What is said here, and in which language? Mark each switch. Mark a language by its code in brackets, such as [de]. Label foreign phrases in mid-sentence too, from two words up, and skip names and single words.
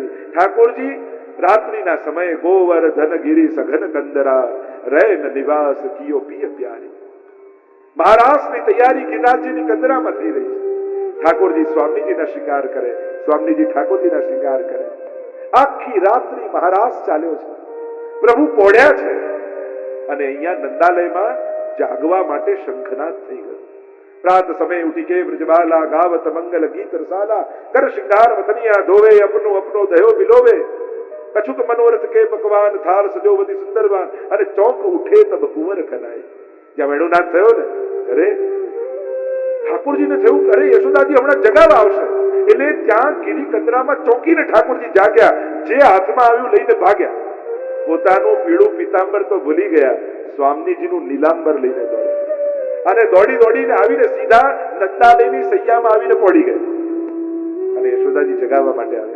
[gu] ઠાકોરજી રાત્રિના સમયે [bra] गोवर्धन गिरी सघन कंदरा, रैन निवास कियो पिय प्यारी, [gu] મહારાસની તૈયારી ગિરનારજીની કંદરામાં થઈ રહી છે। ઠાકોરજી સ્વામીજીના શિંગાર કરે, સ્વામીજી ઠાકોરજીના શિંગાર કરે, આખી રાત્રિ મહારાસ ચાલ્યો છે, પ્રભુ પોઢ્યા છે, અને અહીંયા નંદાલયમાં જાગવા માટે શંખનાદ થઈ ગયો। [bra] प्रात समय उठी के ब्रजबाला, गावत मंगल गीत रसाला, कर श्रृंगार वतनिया धोवे, अपनो अपनो दयो बिलोवे, कछुक मनोरथ के पकवान, थाल सजोवती सुंदरवान, अरे चौक उठे तब कुंवर कनाए। [gu] ज्યાં વેણુનાથ થયો ને, અરે ઠાકોરજીને થયું અરે યશોદાજી હમણાં જગાવા આવશે, એટલે ત્યાં ગિરી કંદરામાં ચોંકીને ઠાકોરજી જાગ્યા, જે હાથમાં આવ્યું લઈને ભાગ્યા। પોતાનું પીળું પીતાંબર તો ભૂલી ગયા, સ્વામીજીનું નીલાંબર લઈને દોડ્યા અને દોડી દોડીને આવીને સીધા નંદાલયની સૈયામાં આવીને પડી ગયા અને યશોદાજી જગાવવા માટે આવ્યા.